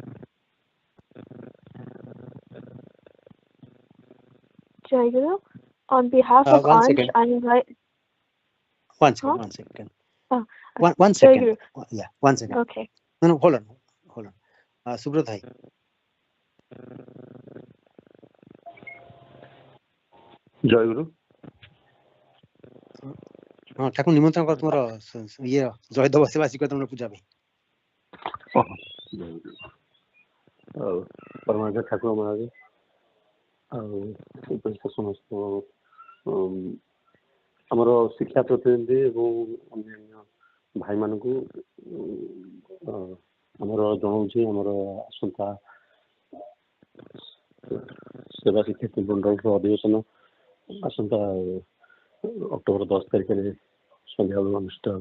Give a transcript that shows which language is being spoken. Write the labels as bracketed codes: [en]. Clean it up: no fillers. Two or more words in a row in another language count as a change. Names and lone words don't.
[or] ଜୟ ଗୁରୁ. [en] On behalf of One Ansh, second. I invite. One second. Huh? One second. Oh, One Jai second. Guru. Yeah. 1 second. Okay. No, hold on. Subrat bhai. [or] ଜୟ ଗୁରୁ। ହଁ ଠାକୁର ନିମନ୍ତ୍ରଣ କର ତୁମର ଇଏ ଜୟଦେବ ସେବା ଶିଖ ପୂଜା ପାଇଁ। ଆଉ ପରମାଚାର୍ଯ୍ୟ ଠାକୁର ମହାରାଜ ଆଉ ସମସ୍ତ ଆମର ଶିକ୍ଷା ପ୍ରତିନିଧି ଏବଂ ଅନ୍ୟାନ୍ୟ ଭାଇମାନଙ୍କୁ ଆମର ଜଣାଉଛି ଆମର ଆସନ୍ତା ସେବା ଶିକ୍ଷାର୍ଥୀ ମଣ୍ଡଳର ଅଧିବେଶନ ଆସନ୍ତା ଅକ୍ଟୋବର 10 ତାରିଖରେ ସନ୍ଧ୍ୟାବେଳକୁ ଅନୁଷ୍ଠିତ ହେବ।